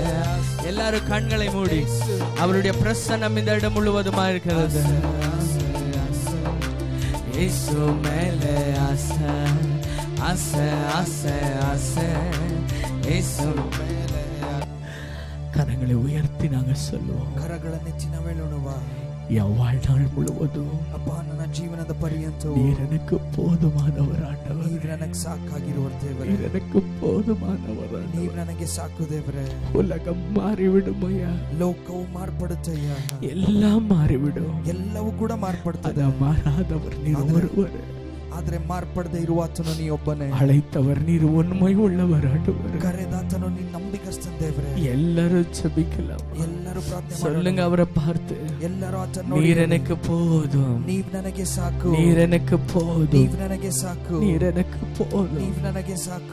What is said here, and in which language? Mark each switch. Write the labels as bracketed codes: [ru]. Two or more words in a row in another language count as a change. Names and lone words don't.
[ta] எல்லாரும் கண்களை மூடி, அவருடைய பிரசன்னம் இந்த இடம் முழுவதுமா இருக்கிறது. இயேசு மேலே ஆசை, ஆசை ஆசை ஆசை இயேசு மேலே. கரங்களை உயர்த்தி நாங்கள் சொல்லுவோம். [kn] ಕರಗಳನ್ನೆತ್ತಿ ನಾವು ಹೇಳೋಣವಾ? [ta] என் வாழ்நாள் முழுவதும் [kn] ಅಪ್ಪ ನನ್ನ ಜೀವನದ ಪರ್ಯಂತ [ta] நீர் எனக்கு போதுமானவர் ஆண்டவர், [kn] ನೀವ್ ನನಗೆ ಸಾಕಾಗಿರುವ ದೇವರೇ, [ta] நீர் எனக்கு போதுமானவர் [kn] ನೀವ್ [ta] ஆண்டவர். [kn] ನನಗೆ ಸಾಕು ದೇವರೇ. [ta] உலகம் மாறிவிடுமையா, [kn] ಲೋಕವು ಮಾರ್ಪಡುತ್ತಯ್ಯ, [ta] எல்லாம் மாறிவிடும். [kn] ಎಲ್ಲವೂ ಕೂಡ ಮಾರ್ಪಡುತ್ತದೆ. [ta] அத மாறாதவர் நீர் ஒருவர், [kn] ಆದ್ರೆ ಮಾರ್ಪಡದೆ ಇರುವಾತನು ನೀ ಒಬ್ಬನೇ. [ta] அழைத்தவர் நீர் உண்மை உள்ளவர் ஆண்டவர். [kn] ಕರೆದಾತನು ನೀ ನಂಬಿಕಸ್ತ ದೇವರೇ. [ta] எல்லாரும் ஜெபிக்கலாம். [kn] ಎಲ್ಲರೂ ಪ್ರಾರ್ಥನೆ [ta] சொல்லுங்க அவரை பார்த்து. [kn] ಎಲ್ಲರೂ ಆತನ [ta] நீர் எனக்கு போதும், [kn] ನೀವ್ ನನಗೆ ಸಾಕು, [ta] நீர் எனக்கு போதும், [kn] ನೀವ್ ನನಗೆ ಸಾಕು, [ta] நீர் எனக்கு போதும். [kn] ನೀವ್ ನನಗೆ ಸಾಕು.